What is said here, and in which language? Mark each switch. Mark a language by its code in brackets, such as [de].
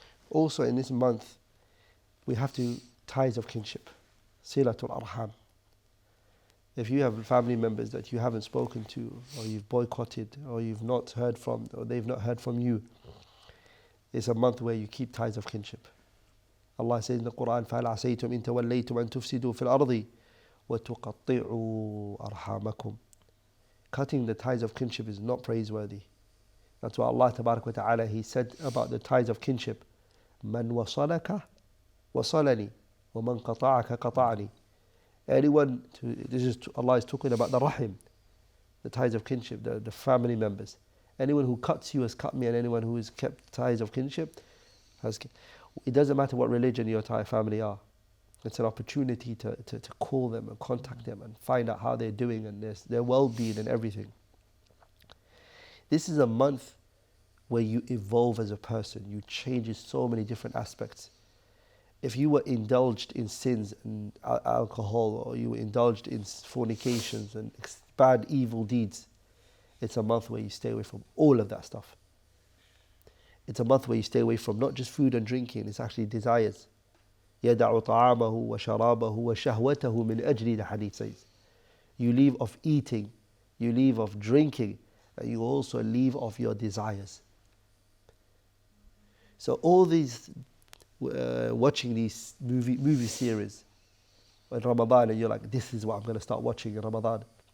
[en] Also in this month, we have to ties of kinship, silatul arham. If you have family members that you haven't spoken to, or you've boycotted, or you've not heard from, or they've not heard from you, it's a month where you keep ties of kinship. [ar] Allah says in the Quran, فَهَلْ عَسَيْتُمْ إِن تَوَلَّيْتُمْ أَن تُفْسِدُوا فِي الْأَرْضِ وَتُقَطِّعُوا أَرْحَامَكُمْ. [en] Cutting the ties of kinship is not praiseworthy. That's why Allah Tabarak wa Ta'ala, He said about the ties of kinship, [ar] مَنْ وَصَلَكَ وَصَلَنِي وَمَنْ قَطَعَكَ قَطَعَنِي. [en] Anyone, Allah is talking about the rahim, the ties of kinship, the family members. Anyone who cuts you has cut me, and anyone who has kept ties of kinship has kept. It doesn't matter what religion your entire family are. It's an opportunity to call them and contact them and find out how they're doing and their well-being and everything. This is a month where you evolve as a person. You change in so many different aspects. If you were indulged in sins and alcohol, or you were indulged in fornications and bad evil deeds, it's a month where you stay away from all of that stuff. It's a month where you stay away from not just food and drinking, it's actually desires. [ar] يَدَعُ طَعَامَهُ وَشَرَابَهُ وَشَهْوَتَهُ مِنْ أَجْلِ, [en] the hadith says. You leave off eating, you leave off drinking, and you also leave off your desires. So all these watching these movie series in Ramadan, and you're like, this is what I'm going to start watching in Ramadan.